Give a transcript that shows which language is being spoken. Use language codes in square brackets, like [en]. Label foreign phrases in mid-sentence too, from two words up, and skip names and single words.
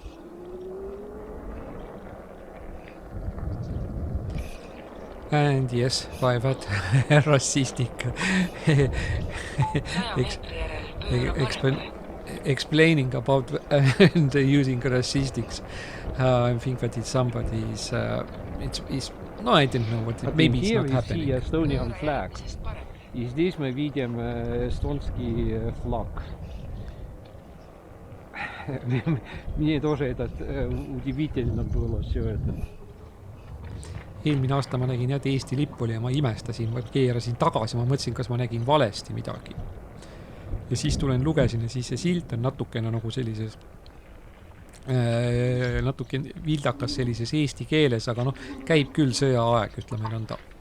[en] And yes, by that racistic explaining about using racistics, I think that it's somebody's it's no, I don't know what maybe it's not happening. Here we see Estonian flag. [ru] И здесь мы видим эстонский флаг. Мне тоже этот удивительно было все это. [et] Eelmine aasta ma nägin jah, Eesti lipp oli ja ma imestasin, ma keerasin tagasi, ma mõtlesin, kas ma nägin valesti midagi. Ja siis tulen lugesin ja siis see silt on natukene nagu sellises natuke vildakas sellises eesti keeles, aga noh, käib küll sõjaaeg, ütleme nõnda.